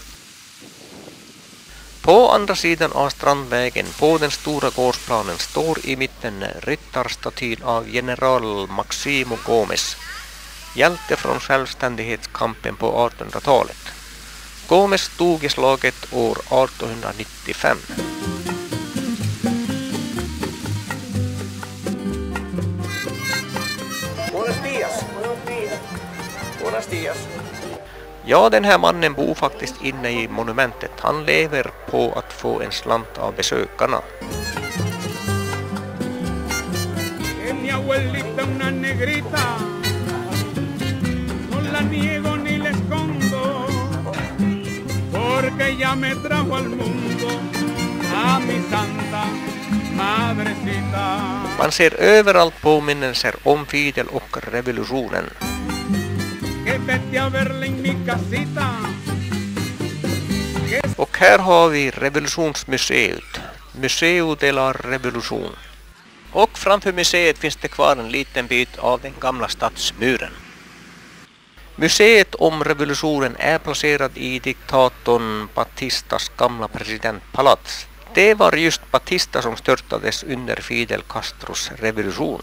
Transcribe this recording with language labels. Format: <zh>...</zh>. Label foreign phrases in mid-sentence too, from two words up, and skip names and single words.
<sv>På andra sidan av Strandvägen på den stora gårdsplanen står i mitten ryttarstatyn av general Maximo Gómez, hjälte från självständighetskampen på 1800-talet. Gómez dog i slaget år 1895.</sv> <es>Buenos días.</es> <sv>Ja, den här mannen bor faktiskt inne i monumentet. Han lever på att få en slant av besökarna.</sv> <es>Mi abuelita una negrita, no la niego ni la escondo, porque ella me trajo al mundo a mi santa madrecita.</es> <sv>Man ser överallt påminnelser om Fidel och revolutionen. Och här har vi revolutionsmuseet, Museo de la Revolution. Och framför museet finns det kvar en liten bit av den gamla stadsmuren. Museet om revolutionen är placerad i diktatorn Batistas gamla presidentpalats. Det var just Batista som störtades under Fidel Castros revolution.</sv>